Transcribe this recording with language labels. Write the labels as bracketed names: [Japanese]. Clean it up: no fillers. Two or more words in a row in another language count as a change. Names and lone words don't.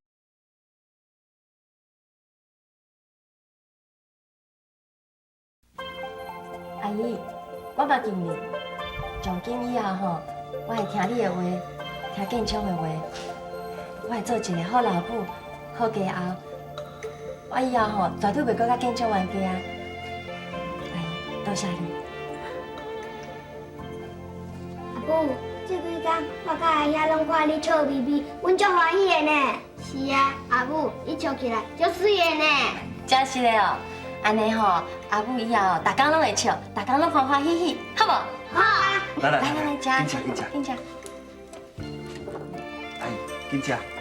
[Min Nan Chinese] 阿姨，我捌敬你，从今以后吼，我会听你的话，听建昌的话，我会做一个好老母、好家后。我以后吼，绝对袂搁甲建昌冤家。阿姨，多谢你。阿母，这几天我甲阿爷拢看你笑眯眯，阮足欢喜的呢。是啊，阿母，你笑起来足水的呢。真是的哦，安尼吼，阿母以后逐工拢会笑，逐工拢欢欢喜喜，好无？好啊。来，来，紧吃。紧吃。哎，紧吃。